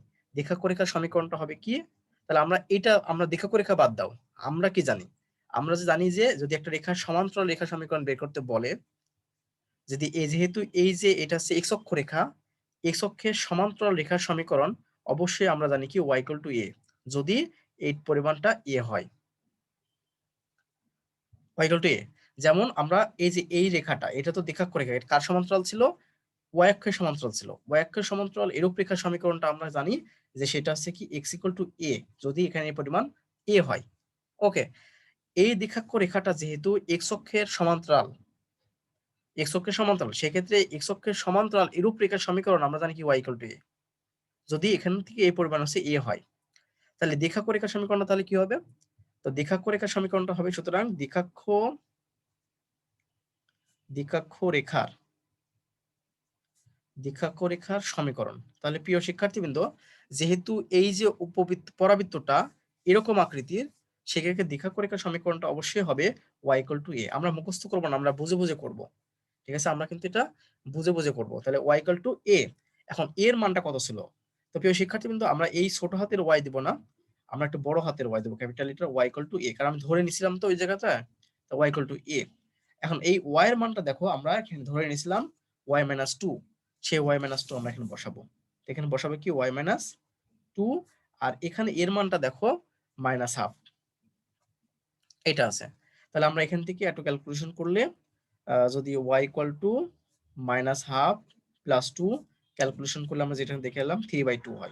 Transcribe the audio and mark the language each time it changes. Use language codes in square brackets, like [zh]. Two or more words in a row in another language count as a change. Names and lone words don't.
[bn] দ্বিঘাক্ষ রেখার সমীকরণটা হবে কি? তাহলে আমরা দ্বিঘাক্ষ রেখা বাদ দাও, আমরা কি জানি? আমরা যে জানি যে যদি একটা রেখার সমান্তরাল রেখা সমীকরণ বের করতে বলে, যদি যেহেতু এই যে এটা হচ্ছে এক্স অক্ষ রেখা, এক্স অক্ষের সমান্তরাল রেখার সমীকরণ অবশ্যই আমরা জানি কি y = a, যদি এই পরিমাণটা a হয়, y = a। যেমন আমরা এই যে এই রেখাটা, এটা তো দ্বিঘাক্ষ রেখা, এটা কার সমান্তরাল ছিল? y অক্ষের সমান্তরাল ছিল। y অক্ষের সমান্তরাল এরূপ রেখার সমীকরণটা আমরা জানি যে সেটা হচ্ছে কি x = a, যদি এখানে এই পরিমাণ a হয়। ওকে, এই দ্বিখাক্ষ রেখাটা যেহেতু এক্স অক্ষের সমান্তরাল, সেক্ষেত্রে এক্স অক্ষের সমান্তরাল এরূপ রেখার সমীকরণ আমরা জানি কি y = a। যদি এখান থেকে এই পরিমাণ হচ্ছে a হয়, তাহলে দ্বিখাক্ষ রেখার সমীকরণটা তাহলে কি হবে? তো দ্বিখাক্ষ রেখার সমীকরণটা হবে, সুতরাং দ্বিখাক্ষ রেখার সমীকরণ। তাহলে প্রিয় শিক্ষার্থীবৃন্দ, যেহেতু এই যে পরাবৃত্তটা এরকম আকৃতির, সেক্ষেত্রে দ্বিখাক্ষ রেখার সমীকরণটা অবশ্যই হবে y = a। আমরা মুখস্থ করব না, আমরা বুঝে বুঝে করব। ঠিক আছে, আমরা কিন্তু এটা বুঝে বুঝে করব। তাহলে y = a। এখন এর মানটা কত ছিল? তো প্রিয় শিক্ষার্থীবৃন্দ, আমরা এই ছোট হাতের y দেব না, আমরা একটু বড় হাতের y দেব, [en] capital letter [bn] y = a, কারণ আমি ধরে নিছিলাম তো ওই জায়গাটা, তো y = a। এখন এই y এর মানটা দেখো, আমরা এখানে ধরে নিছিলাম y - 2, সেই y - 2 আমরা এখানে বসাবো। এখানে বসাবো কি y - 2, আর এখানে এর মানটা দেখো -1/2, এটা আছে। তাহলে আমরা এখান থেকে একটু ক্যালকুলেশন করলে যদি y = -1/2 + 2 ক্যালকুলেশন করলে আমরা যেটা দেখে এলাম 3/2 হয়।